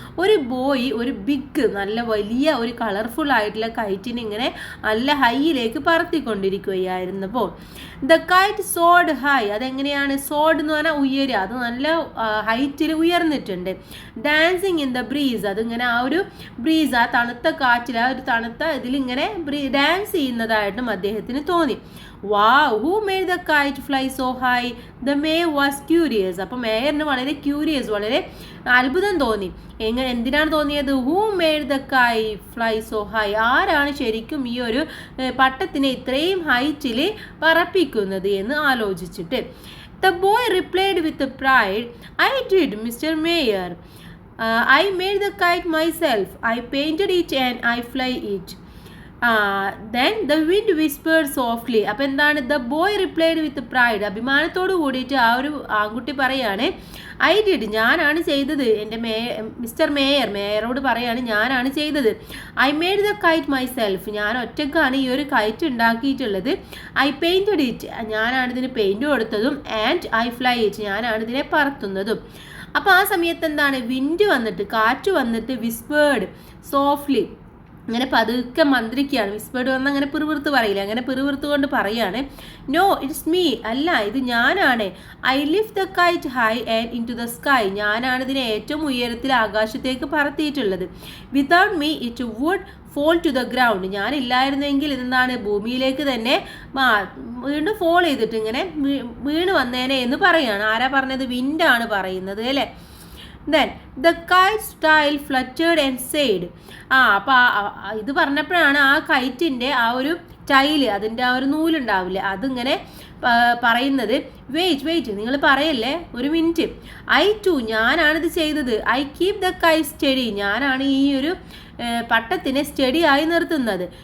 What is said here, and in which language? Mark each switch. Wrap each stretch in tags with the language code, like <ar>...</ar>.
<ml>ഒരു ബോയ് ഒരു ബിഗ് നല്ല വലിയ ഒരു കളർഫുൾ ആയിട്ടുള്ള കൈറ്റിനെ ഇങ്ങനെ നല്ല ഹൈയിലേക്ക് പറത്തിക്കൊണ്ടിരിക്കുകയായിരുന്നപ്പോൾ</ml> <en>The kite soared high.</en> <ml>അതെങ്ങനെയാണ്? സോഡ് എന്ന് പറഞ്ഞാൽ ഉയരുക, അത് നല്ല ഹൈറ്റിൽ ഉയർന്നിട്ടുണ്ട്.</ml> <en>dancing in the breeze,</en> <ml>അതിങ്ങനെ ആ ഒരു ബ്രീസ്, ആ തണുത്ത കാറ്റിൽ, ആ ഒരു തണുത്ത ഇതിലിങ്ങനെ ഡാൻസ് ചെയ്യുന്നതായിട്ടും അദ്ദേഹത്തിന് തോന്നി.</ml> <en>Wow, who made the kite fly so high? The mayor was curious.</en> <ml>അപ്പോൾ മേയറിന് വളരെ ക്യൂരിയസ്, വളരെ അത്ഭുതം തോന്നി. എന്തിനാണ് തോന്നിയത്?</ml> <en>Who made the kite fly so high?</en> <ml>ആരാണ് ശരിക്കും ഈ ഒരു പട്ടത്തിനെ ഇത്രയും ഹൈറ്റിൽ പറപ്പിക്കുന്നത് എന്ന് ആലോചിച്ചിട്ട്</ml> <en>The boy replied with pride, I did, Mr. Mayor. I made the kite myself. I painted it and I fly it. Then the wind whispered softly.</en> <ml>അപ്പോൾ എന്താണ്?</ml> <en>The boy replied with pride.</en> <ml>അഭിമാനത്തോട് കൂടിയിട്ട് ആ ഒരു ആൺകുട്ടി പറയാണ്,</ml> <en>I did,</en> <ml>ഞാനാണ് ചെയ്തത്. എൻ്റെ മിസ്റ്റർ മേയറോട് പറയാണ്, ഞാനാണ് ചെയ്തത്.</ml> <en>I made the kite myself,</en> <ml>ഞാൻ ഒറ്റക്കാണ് ഈ ഒരു കൈറ്റ് ഉണ്ടാക്കിയിട്ടുള്ളത്.</ml> <en>I painted it,</en> <ml>ഞാനാണ് ഇതിന് പെയിൻറ്റ് കൊടുത്തതും.</ml> <en>and I fly it,</en> <ml>ഞാനാണ് ഇതിനെ പറത്തുന്നതും. അപ്പോൾ ആ സമയത്ത് എന്താണ്? വിൻഡ് വന്നിട്ട്, കാറ്റ് വന്നിട്ട്</ml> <en>whispered softly,</en> <ml>അങ്ങനെ പതുക്കെ മന്ത്രിക്കുകയാണ്. വിസ്പേർഡ് വന്നാൽ അങ്ങനെ പിറുവിറുത്ത് പറയില്ല, അങ്ങനെ പിറുവിറുത്ത് കൊണ്ട് പറയാണ്,</ml> <en>no it's me,</en> <ml>അല്ല ഇത് ഞാനാണ്.</ml> <en>I lift the kite high and into the sky,</en> <ml>ഞാനാണ് ഇതിനെ ഏറ്റവും ഉയരത്തിൽ ആകാശത്തേക്ക് പറത്തിയിട്ടുള്ളത്.</ml> <en>without me it would fall to the ground,</en> <ml>ഞാനില്ലായിരുന്നെങ്കിൽ ഇതെന്താണ്? ഭൂമിയിലേക്ക് തന്നെ വീണ്ടും ഫോൾ ചെയ്തിട്ട് ഇങ്ങനെ വീണ് വന്നേനെ എന്ന് പറയാണ്. ആരാ പറഞ്ഞത്? വിൻഡാണ് പറയുന്നത് അല്ലേ?</ml> <en>Then the kite's tail fluttered and said.</en> <ml>അപ്പോൾ ഇത് പറഞ്ഞപ്പോഴാണ് ആ കൈറ്റിൻ്റെ ആ ഒരു ടൈല്, അതിൻ്റെ ആ ഒരു നൂലുണ്ടാവില്ലേ, അതിങ്ങനെ പറയുന്നത്, വെയിറ്റ് നിങ്ങൾ പറയല്ലേ, ഒരു മിനിറ്റ്.</ml> <en>I too,</en> <ml>ഞാനാണിത് ചെയ്തത്.</ml> <en>I keep the kite steady,</en> <ml>ഞാനാണ് ഈ ഒരു പട്ടത്തിനെ സ്റ്റഡി ആയി നിർത്തുന്നത്.</ml>